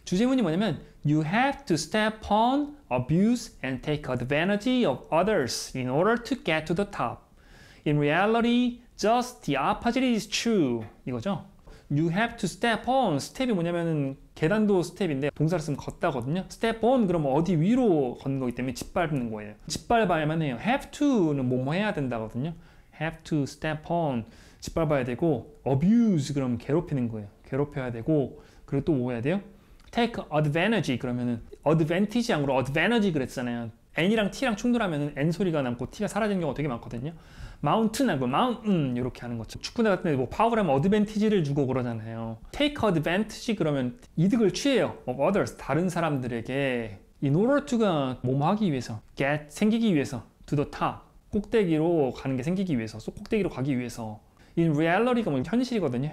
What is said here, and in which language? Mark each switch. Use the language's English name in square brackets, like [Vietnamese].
[Korean] 주제문이 뭐냐면 [English] You have to step on, abuse, and take advantage of others in order to get to the top. In reality, just the opposite is true. [Korean] 이거죠. [English] You have to step on. [Korean] 스텝이 뭐냐면은 계단도 스텝인데 동사를 쓰면 걷다거든요. [English] step on [Korean] 그러면 어디 위로 걷는 거기 때문에 짓밟는 거예요. 짓밟아야만 해요. have to는 뭐뭐 해야 된다거든요. [English] have to step on. [Korean] 짓밟아야 되고 abuse 그러면 괴롭히는 거예요. 괴롭혀야 되고 그리고 또 뭐 해야 돼요? [English] take advantage [Korean] 그러면은 advantage 아니고 advantage 그랬잖아요. n이랑 t랑 충돌하면은 n 소리가 남고 t가 사라지는 경우가 되게 많거든요. mountain 하고 mountain 이렇게 하는 거죠. 축구대 같은 데 뭐 파울하면 advantage를 주고 그러잖아요. [English] take advantage [Korean] 그러면 이득을 취해요. [English] of others [Korean] 다른 사람들에게 [English] in order to [Korean] 가 뭐뭐 하기 위해서 get 생기기 위해서 [English] to the top [Korean] 꼭대기로 가는 게 생기기 위해서 꼭대기로 가기 위해서 [English] in reality [Korean] 가 뭐 현실이거든요.